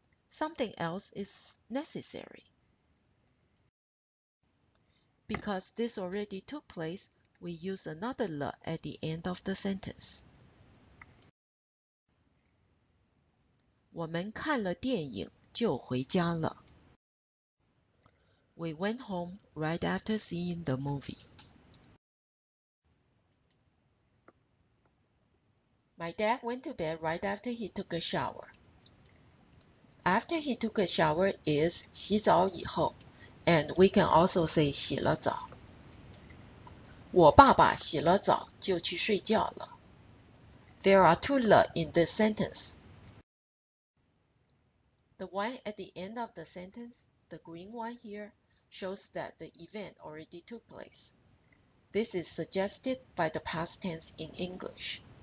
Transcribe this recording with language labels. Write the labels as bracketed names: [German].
[English] Something else is necessary. Because this already took place, we use another le at the end of the sentence. [Chinese] 我们看了电影就回家了. [English] We went home right after seeing the movie. My dad went to bed right after he took a shower. After he took a shower is [Chinese] 洗澡以后, [English] and we can also say [Chinese] 洗了澡. 我爸爸洗了澡就去睡觉了. [English] There are two le in this sentence. The one at the end of the sentence, the green one here, shows that the event already took place. This is suggested by the past tense in English.